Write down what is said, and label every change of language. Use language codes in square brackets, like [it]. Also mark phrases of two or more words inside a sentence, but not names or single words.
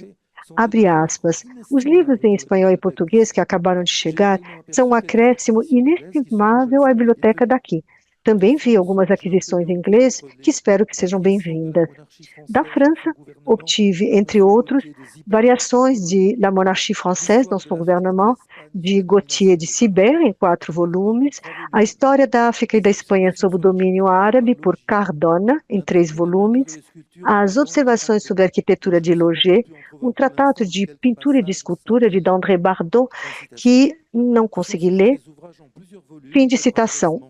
[pt] Abre aspas, os livros em espanhol e português que acabaram de chegar são um acréscimo inestimável à biblioteca daqui. Também vi algumas aquisições em inglês que espero que sejam bem-vindas. Da França, obtive, entre outros, variações de La Monarchie Française dans son gouvernement, de Gauthier de Sibert, em 4 volumes, a História da África e da Espanha sob o domínio árabe, por Cardona, em 3 volumes, as Observações sobre a Arquitetura de Loger, um tratado de pintura e de escultura de d'André Bardot, que não consegui ler. Fim de citação.